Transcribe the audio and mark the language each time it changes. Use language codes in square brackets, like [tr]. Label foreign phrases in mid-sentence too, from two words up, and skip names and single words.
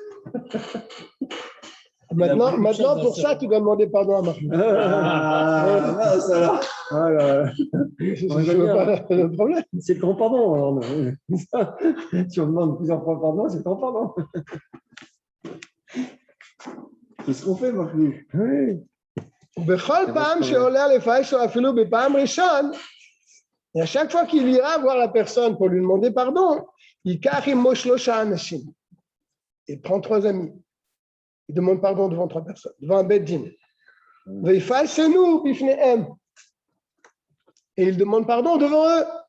[fr] Maintenant, pour ça, tu dois demander pardon à Maclou. Ah, ça va. Je ne vois pas le problème. C'est le grand pardon. Alors, si on demande plusieurs fois pardon, c'est le grand pardon. C'est ce qu'on fait, Maclou. [he] ובכל פעם שעולה לפייסו אפילו בפעם ראשון, [fr] Et à chaque fois qu'il ira voir la personne pour lui demander pardon, il prend 3 amis. Il demande pardon devant 3 personnes, devant un beddin. Et il demande pardon devant eux.